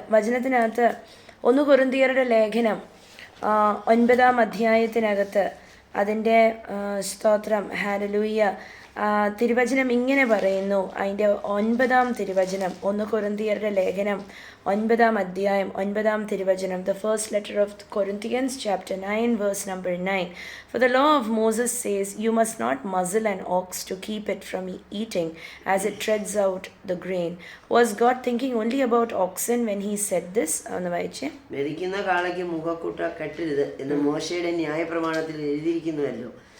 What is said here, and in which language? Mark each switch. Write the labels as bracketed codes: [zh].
[ml] വചനത്തിനകത്ത് 1 കൊരിന്ത്യരുടെ ലേഖനം 9-ാം അധ്യായത്തിനകത്ത് അതിൻ്റെ സ്തോത്രം ഹല്ലേലൂയ തിരുവചനം ഇങ്ങനെ പറയുന്നു. അതിൻ്റെ 9-ാം തിരുവചനം 1 കൊരിന്ത്യരുടെ ലേഖനം 9-ാം അധ്യായം 9-ാം തിരുവചനം, [en] the first letter of Corinthians chapter 9 verse number 9. For the law of Moses says, you must not muzzle an ox to keep it from eating as it treads out the grain. Was God thinking only about oxen when he said this? [ml] ഒന്ന് വായിച്ചേ. മെതിക്കുന്ന കാളയ്ക്ക് മുഖക്കുട്ട കെട്ടരുത് എന്ന് മോശയുടെ ന്യായപ്രമാണത്തിൽ എഴുതിയിരിക്കുന്നുവല്ലോ.